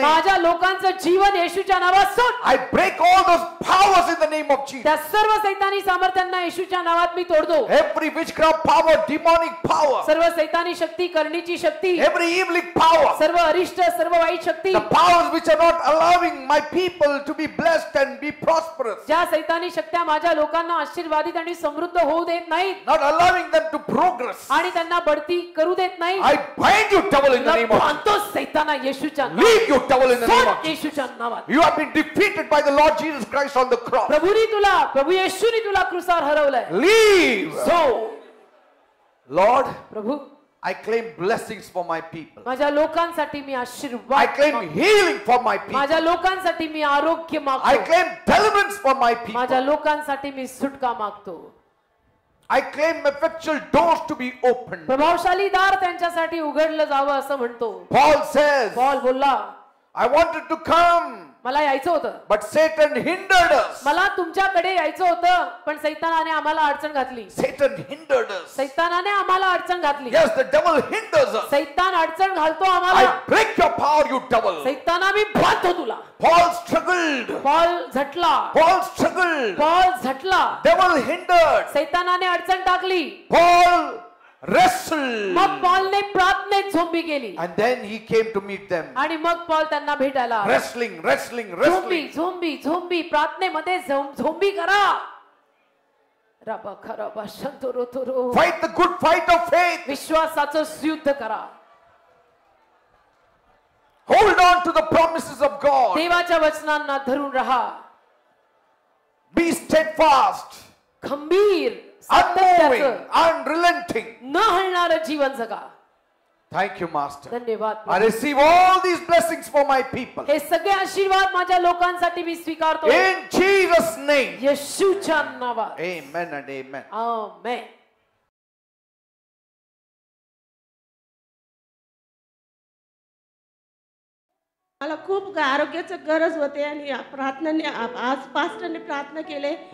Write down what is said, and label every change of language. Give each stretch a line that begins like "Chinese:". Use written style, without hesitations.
Marathi: माझ्या लोकांचं जीवन येशूच्या नावात सोड.
English: I break all those powers in the name of Jesus.
Marathi: त्या सर्व सैतानी सामर्थ्यांना येशूच्या नावात मी तोडतो.
English: Every witchcraft power, demonic power,
Marathi: सर्व सैतानी शक्ती, करण्याची शक्ती,
English: every evil power,
Marathi: सर्व अरिष्ट, सर्व वाईट शक्ती,
English: the powers which are not allowing my people to be blessed and be prosperous,
Marathi: ज्या सैतानी शक्त्या माझ्या लोकांना आशीर्वादित आणि समृद्ध होऊ देत नाहीत
English: not allowing them to progress,
Marathi: आणि त्यांना बढती करू देत नाही.
English: I bind you, devil, in the name of Jesus.
Marathi: तो सैताना येशूच्या
English: Leave you, devil, in the name of
Marathi: सोड
English: Jesus.
Marathi: येशूच्या नावात.
English: You have been defeated by the Lord Jesus Christ on the cross.
Marathi: प्रभू येशूने तुला क्रूसावर हरवलंय.
English: Leave. So, Lord,
Marathi: Prabhu
English: I claim blessings for my people.
Marathi: माझ्या लोकांसाठी मी
English: I
Marathi: आशीर्वाद
English: claim
Marathi: मागतो.
English: healing for my people.
Marathi: माझ्या लोकांसाठी मी आरोग्य
English: I
Marathi: मागतो.
English: claim deliverance for my
Marathi: माझ्या
English: people.
Marathi: लोकांसाठी मी सुटका मागतो.
English: I claim effectual doors to be opened.
Marathi: प्रभावशाली दार त्यांच्यासाठी उघडलं जावं असं म्हणतो.
English: Paul says,
Marathi: पॉल बोलला
English: I wanted to come,
Marathi: मला यायचं होतं,
English: but Satan hindered us.
Marathi: मला तुमच्याकडे यायचं होतं पण सैतानाने आम्हाला अडचण घातली.
English: Satan hindered us.
Marathi: सैतानाने आम्हाला अडचण घातली.
English: Yes, the devil hinders us.
Marathi: सैतान अडचण घालतो आम्हाला.
English: I break your power, you devil.
Marathi: सैताना मी बांधतो तुला.
English: Paul struggled.
Marathi: Paul झटला.
English: Paul struggled.
Marathi: Paul झटला.
English: Devil hindered.
Marathi: सैतानाने अडचण टाकली.
English: Paul wrestled.
Marathi: मग पॉलने प्रार्थनेत झोंबी केली
English: And then he came to meet them.
Marathi: आणि मग पॉल त्यांना भेटायला आला.
English: Wrestling, wrestling,
Marathi: zombie
English: wrestling.
Marathi: Zombie zombie प्रार्थनेमध्ये zombie करा. रबा खरबा शंतरो तोरो.
English: Fight the good fight of faith.
Marathi: विश्वासाचं युद्ध करा.
English: Hold on to the promises of God.
Marathi: देवाच्या वचनांना धरून राहा.
English: Be steadfast,
Marathi: खंबीर,
English: unmoving,
Marathi: सातत्याचं,
English: unrelenting.
Marathi: न हलणारं जीवन जगा.
English: Thank you, Master.
Marathi: धन्यवाद.
English: I receive all these blessings for my people.
Marathi: हे सगळे आशीर्वाद माझ्या लोकांसाठी मी स्वीकारतो.
English: In Jesus' name.
Marathi: येशूच्या नावात.
English: Amen and amen.
Marathi: आमेन. मला खूप आरोग्याची गरज होते आणि प्रार्थनेने आज पास्टरने प्रार्थना केले.